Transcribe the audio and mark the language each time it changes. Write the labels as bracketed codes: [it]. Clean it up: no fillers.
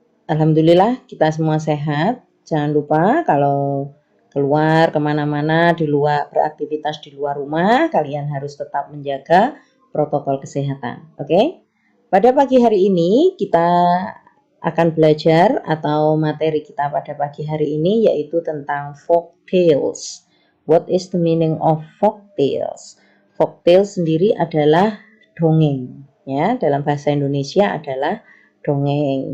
[id] Alhamdulillah kita semua sehat. Jangan lupa kalau keluar kemana-mana di luar beraktivitas di luar rumah, kalian harus tetap menjaga protokol kesehatan. Oke? Pada pagi hari ini kita akan belajar atau materi kita pada pagi hari ini yaitu tentang folk tales. [en] What is the meaning of folk tales? [id] Folk tales sendiri adalah dongeng, ya. Dalam bahasa Indonesia adalah dongeng.